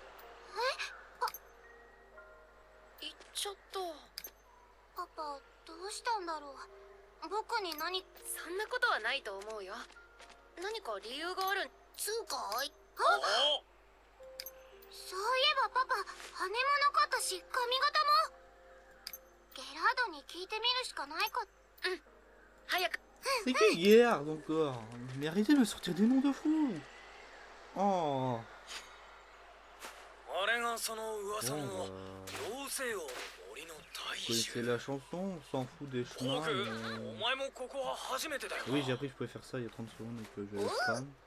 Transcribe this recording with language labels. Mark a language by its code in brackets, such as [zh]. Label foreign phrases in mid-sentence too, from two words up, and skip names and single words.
[ja] 行っちゃった。パパどうしたんだろう。僕に何。そんなことはないと思うよ。何か理由がある。つうかそういえばパパ羽もなかったし髪型も。ゲラードに聞いてみるしかないか。うん。早く。 [fr] C'est qui hier donc mais arrêtez de me sortir des noms de fous. Oh. Bon, vous connaissez la chanson, on s'en fout des chemins. Oui, j'ai appris que je pouvais faire ça il y a 30 secondes et que je vais spam.